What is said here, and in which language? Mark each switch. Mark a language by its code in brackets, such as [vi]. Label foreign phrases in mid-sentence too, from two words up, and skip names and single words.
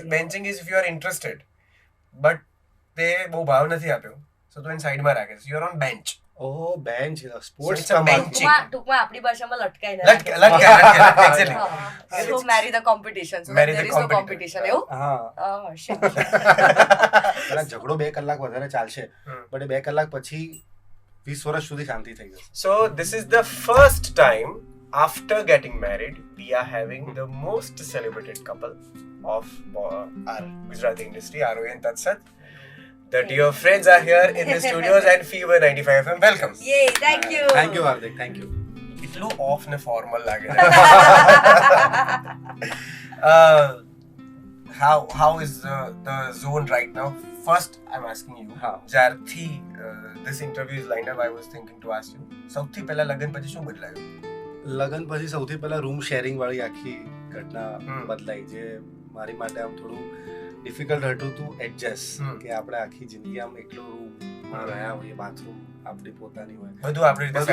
[en] benching is if you are interested but [gu] તે બહુ ભાવ નથી આપ્યો સો તું એને સાઈડમાં રાખે છે [en] you are on bench oh bench So સ્પોર્ટ્સ it's a bench. [gu] ટૂંકમાં આપણી ભાષામાં લટકાઈ લટકાય exactly [en] so marry the competition so Marry the there is no competitor. [gu] કોમ્પિટિશન એવું હા shit. પેલા ઝઘડો 2 કલાક વધારે ચાલશે બટ 2 કલાક પછી 20 વર્ષ સુધી શાંતિ થઈ જશે. [en] So this is the first time after getting married we are having the most celebrated couple of our Gujarati industry, Arohi and Tatsat. The dear friends are here in the studios and Fever 95 FM. Welcome. Yay, thank you. thank you Hardik thank you. [gu] એટલું ઓફ ને ફોર્મલ લાગે [en] how is the zone right now? First I'm asking you [gu] હા. [en] જ્યારથી this interview is lined up I was thinking to ask you [gu] સૌથી પહેલા લગન પછી શું બદલાયું? લગન પછી સૌથી પહેલા રૂમ શેરિંગ વાળી આખી ઘટના બદલાઈ જે મારી માટે આમ થોડું ડિફિકલ્ટ હતું [en] to adjust [gu] કે આપણે આખી જિંદગી આમ એકલો રૂમમાં રહ્યા હોઈએ બાથરૂમ આપણી પોતાની હોય બધું આપણી રીતે